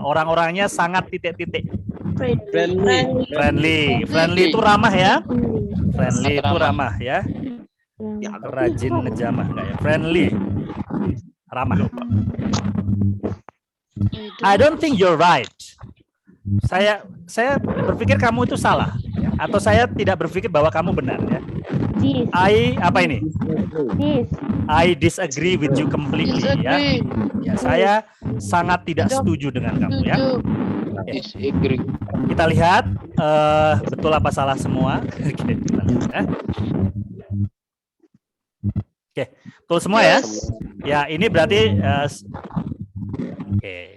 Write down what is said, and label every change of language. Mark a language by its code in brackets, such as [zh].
[id] Orang-orangnya sangat titik-titik. [en] Friendly. [id] Friendly itu ramah ya. Friendly itu ramah ya. Rajin ngejamah enggak ya? Friendly. Ramah. [en] I don't think you're right. [id] Saya berpikir kamu itu salah ya. Atau saya tidak berpikir bahwa kamu benar ya. [en] I [id] apa ini? [en] I disagree with you completely ya. Disagree. [id] Ya, saya sangat tidak setuju dengan kamu ya. [en] Disagree. [id] Kita lihat betul apa salah semua. Oke, kita lihat, ya. Oke, betul semua ya. Ya, ini berarti oke.